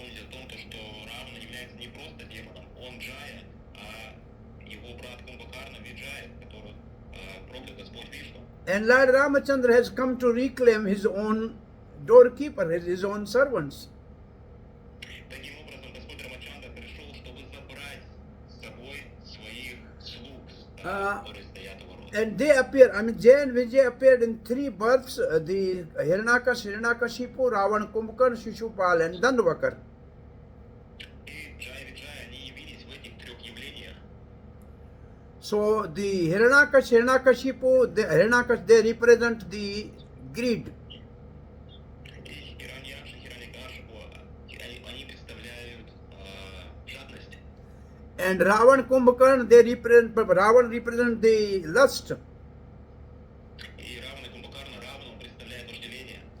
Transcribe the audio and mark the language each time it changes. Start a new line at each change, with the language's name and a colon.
Russian: том, то, что Равана является не просто демоном, он Джая, а его брат Кумбакарна Виджая, которого проклял Господь Вишну.
English: And Lord Ramachandra has come to reclaim his own doorkeeper, his own servants.
Russian: Таким образом, Господь Рамачандра пришел, чтобы забрать с собой своих слуг, которые стоят у ворот.
English: And they appear, Jay and Vijay appeared in 3 births, the Hiranyakashipu, Ravan, Kumbhakarna, Shishupal and Dandavakar.
Russian: И Джай и Виджай, они явились в этих 3 явлениях.
English: So the Hiranyakashipu, they represent the greed.
Russian: И Хираньякша, Хираньякашипу, они представляют жадность.
English: And Ravan, Kumbhakarna, Ravan represent the lust.
Russian: И Равана и Кумбакарна, Равана представляет вожделение,